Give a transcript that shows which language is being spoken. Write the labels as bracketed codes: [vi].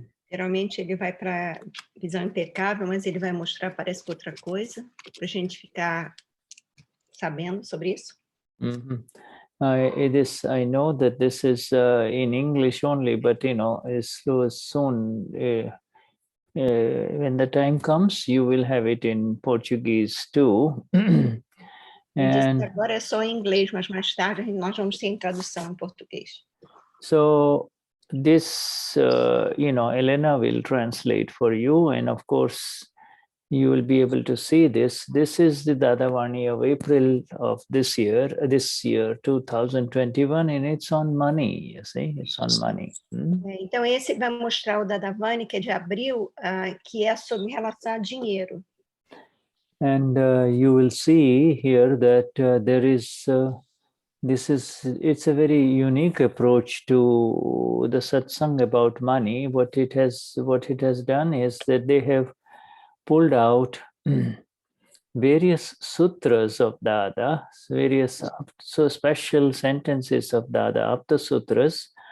[pt] Geralmente ele vai para visão impecável, mas ele vai mostrar, parece que outra coisa, para a gente ficar sabendo sobre isso. [en] I know that this is in English only, but soon when the time comes, you will have it in Portuguese too. [pt] Ele disse que agora é só em inglês, mas mais tarde nós vamos ter tradução em português. [en] So this, Helena will translate for you, and of course, you will be able to see this. This is the Dadavani of April of this year 2021, and it's on money, you see, it's on money. [pt] Então, esse vai mostrar o Dadavani, que é de abril, que é sobre relação a dinheiro. [en] And you will see here that there is, it's a very unique approach to the satsang about money. What it has done is that they have pulled out various sutras of Dada, various special sentences of Dada, Apta Sutras.